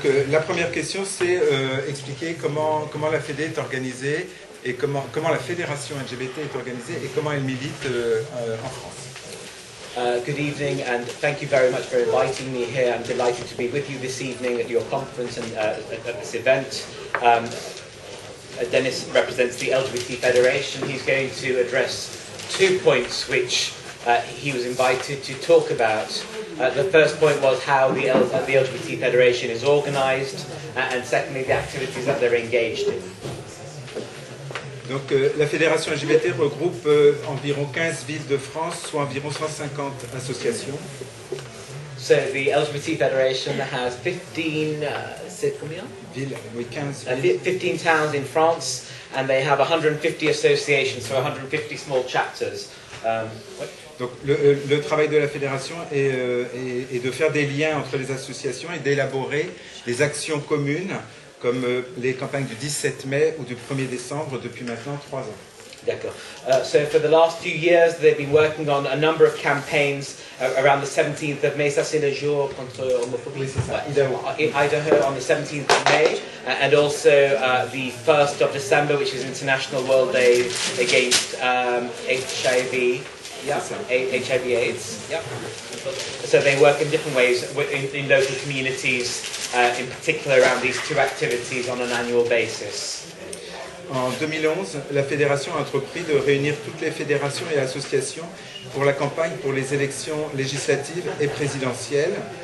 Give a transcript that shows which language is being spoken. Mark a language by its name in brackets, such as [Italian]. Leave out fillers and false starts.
[French] La première question, c'est expliquer comment la Fédé est organisée et comment la fédération LGBT est organisée et comment elle milite en France. [English] Good evening, and thank you very much for inviting me here. I'm delighted to be with you this evening at your conference and at this event. Denis represents the LGBT Federation. He's going to address 2 points which he was invited to talk about. The first point was how the LGBT Federation is organised, and secondly, the activities that they're engaged in. [French] Donc, la fédération LGBT regroupe environ 15 villes de France, soit environ 150 associations. [English] So the LGBT Federation has 15, [French] villes, oui, 15 [English] 15 towns in France, and they have 150 associations, so 150 small chapters. [French] Donc le travail de la fédération est de faire des liens entre les associations et d'élaborer des actions communes, comme les campagnes du 17 mai ou du 1er décembre depuis maintenant 3 ans. D'accord. [English] So for the last few years, they've been working on a number of campaigns around the 17th of May. [French] Ça, c'est le jour contre l'homophobie. Oui, c'est ça. Idaho. [English] In Idaho on the 17th of May, and also the 1st of December, which is International World Day against HIV. Yeah, HIV/AIDS. Yeah. So they work in different ways in local communities, in particular around these two activities on an annual basis. [French] En 2011, la fédération a entrepris de réunir toutes les fédérations et associations pour la campagne pour les élections législatives et présidentielles.